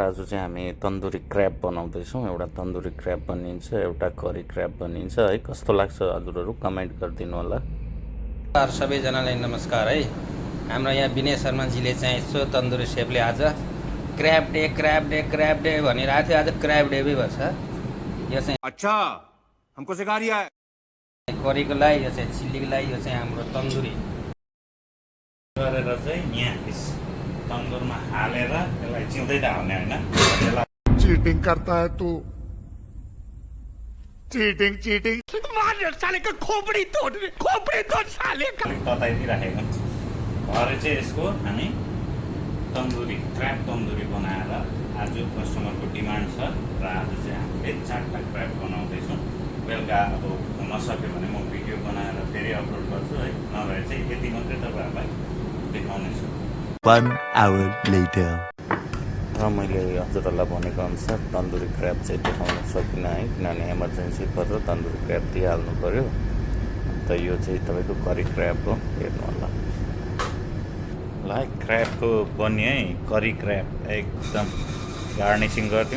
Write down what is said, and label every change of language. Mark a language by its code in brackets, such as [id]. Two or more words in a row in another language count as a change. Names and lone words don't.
[ne] आज चाहिँ हामी [en] tandoori crab [ne] बनाउँदैछौँ। एउटा तन्दुरी क्र्याब बनिन्छ, एउटा [en] curry crab [ne] बनिन्छ है। कस्तो लाग्छ हजुरहरू कमेन्ट गरिदिनु होला। सबैजनालाई नमस्कार है। हाम्रो यहाँ विनय शर्माजीले चाहिँ यसो तन्दुरी सेफले आज [en] crab day [ne] भनिरहेको थियो। आज [en] crab day [ne] भएछ। यो चाहिँ [hi] अच्छा हमको सिखा रिया है। [ne] करीको लागि, यो चाहिँ चिल्लीको लागि, यो चाहिँ हाम्रो तन्दुरी गरेर चाहिँ यहाँ तन्दुरमा हालेर त्यसलाई चिउँदै त हाल्ने होइन। [hi] चीटिंग करता है तू, चीटिंग मार साले का खोपड़ी तोड़ साले का। [ne] तताइदिइराखेको भरे चाहिँ यसको हामी [en] tandoori crab [ne] तन्दुरी बनाएर आज कस्टमरको डिमान्ड छ र आज चाहिँ हामीले 4टा क्र्याब बनाउँदैछौँ। बेलुका अब नसक्यो भने म भिडियो बनाएर फेरि अपलोड गर्छु है, नभए चाहिँ यति मात्रै तपाईँहरूलाई देखाउनेछु। [en] 1 hour later. [ne] र मैले हजुरहरूलाई भनेको अनुसार [en] tandoori crab [ne] चाहिँ देखाउन सकिनँ है, किनभने इमर्जेन्सी परेर [en] tandoori crab [ne] दिइहाल्नु पऱ्यो। अन्त यो चाहिँ तपाईँको [en] curry crab [ne] हो, हेर्नु होला। ल क्र्याबको बन्यो है, [en] curry crab [ne] एकदम गार्निसिङ गरिदिउँ।